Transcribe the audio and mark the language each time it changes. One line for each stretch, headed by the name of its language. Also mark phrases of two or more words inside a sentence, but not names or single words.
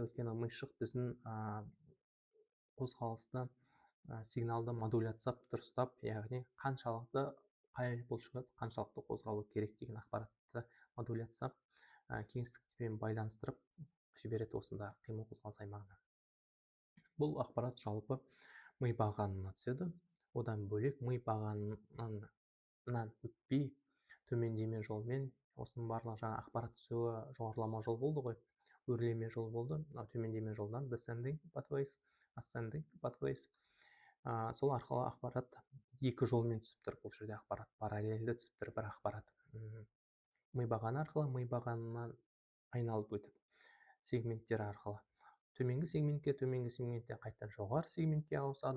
Kazakh: Өйткені мишық біздің қозғалысты сигналды модуляциялап дұрыстап, яғни қаншалықты қай бұлшықет қаншалықты қозғалу керек деген ақпаратты модуляциялап кеңістікпен байланыстырып жібереді осында қимыл қозғалыс аймағына. Бұл ақпарат жалпы ми бағанына түседі. Одан бөлек ми бағанынан өтпей төмендеме жолмен, осының барлығы жаңа ақпарат түсуі жоғарылама жол болды ғой, өрлеме жол болды. Төмендеме жолдан
English: descending pathways, ascending pathways.
Kazakh: Сол арқылы ақпарат 2 жолмен түсіп тұр. Бұл жерде ақпарат параллельді түсіп тұр, бір ақпарат ми бағаны арқылы, ми бағанынан айналып өтіп сегменттер арқылы төменгі сегменттен қайттан жоғары сегментке ауысады.